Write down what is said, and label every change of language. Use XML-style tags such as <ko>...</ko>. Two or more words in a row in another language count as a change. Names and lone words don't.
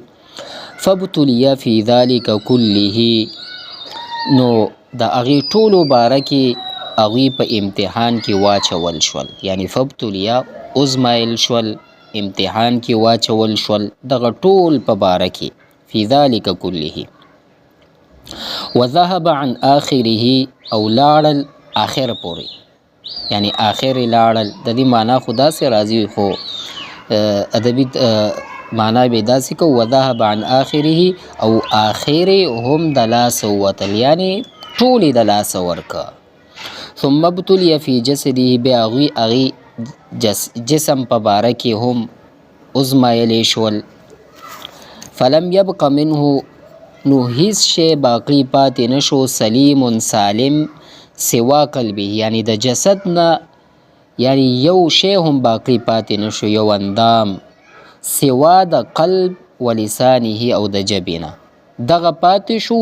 <ar>فابتلي فی ذلک کله،</ar> <ps>نو د هغې ټولو باره کې هغوی په امتحان کې واچول شول، یعنی فابتلي ازمایل شول، امتحان کې واچول شول دغه ټول په باره کې،</ps> <ar>فی ذلک کله. وذهب عن آخره،</ar> <ps>او لاړل آخر پورې، یعنی آخر لاړل، د دې معنا خو داسې راځي، خو ادبي معنا به داسې کو</ps> <ar>وذهب عن آخره،</ar> <ps>او آخر هم د لاسه وتل، یعنی ټولې د لاسه ورکه.</ps> <ar>ثم ابتلي فی جسده،</ar> <ps>بیا هغوی جسم په باره کې هم ازمایلی شول.</ps> <ar>فلم یبق منه،</ar> <ps>نو هیڅ شی باقی پاتې نشو،</ps> <ar>سلیم سالم،</ar> <ps>سوا قلبه، یعنی د جسد نه، یعنی یو شی هم باقی پاتې نشو، یو اندام، سوا د قلب ولسانه، او د ژبې نه دغه پاتې شو.</ps>